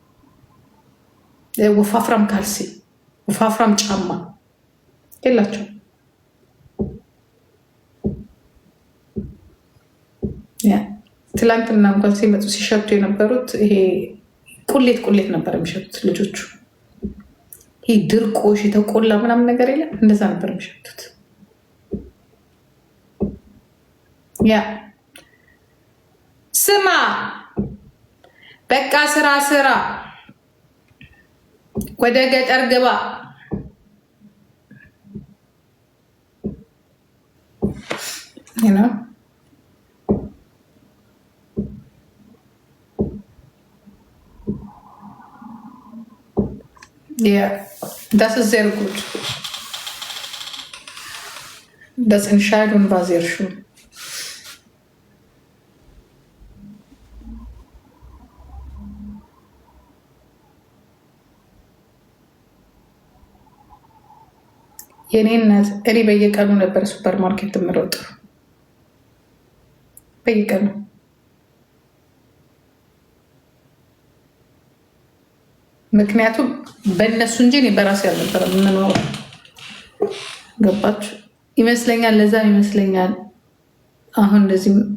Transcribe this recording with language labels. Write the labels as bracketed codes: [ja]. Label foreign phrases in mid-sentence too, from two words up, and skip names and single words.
[am] ወፋፍራም ካልሲ፣ ወፋፍራም ጫማ የላቸው። ትላንትና እንኳን ሲመጡ ሲሸቱ የነበሩት ይሄ ቁሌት ነበር የሚሸቱት ልጆቹ። ይህ ድርቆሽ የተቆላ ምናምን ነገር የለም፣ እንደዛ ነበር የሚሸቱት። ያ ስማ በቃ ስራ ወደ ገጠር ግባ። [de] Yeah, das ist sehr gut. Das Entscheidung war sehr schön. [am] የኔ እናት እኔ በየቀኑ ነበር [en] super market [am] የምሮጠው፣ በየቀኑ ምክንያቱም በእነሱ እንጂ እኔ በራሴ አልነበረም የምኖረው። ገባችሁ ይመስለኛል። ለዛም ይመስለኛል አሁን እንደዚህ